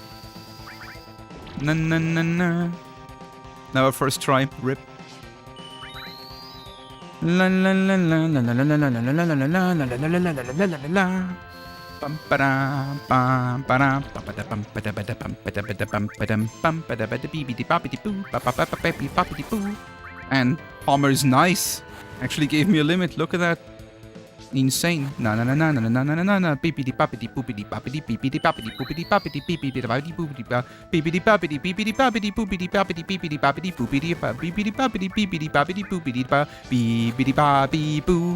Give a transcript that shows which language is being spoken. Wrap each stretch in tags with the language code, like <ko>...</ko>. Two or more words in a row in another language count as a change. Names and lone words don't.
<en>Na na na na. Now our first try. Rip. La la la la la la la la la la la la la la la la la la. Bum ba bum ba bum ba bum ba bum ba bum ba bum ba ba beepity boppity boo ba ba ba beepity boppity boo. And Palmer's nice. Actually gave me a limit. Look at that. Insane. Na na na na na na na na na. Beepity boppity boopity boppity beepity boppity boopity boppity beepity boppity boopity beepity boppity beepity boppity boopity boppity beepity boppity boopity beepity boppity beepity boppity boopity beepity boppity boo.</en>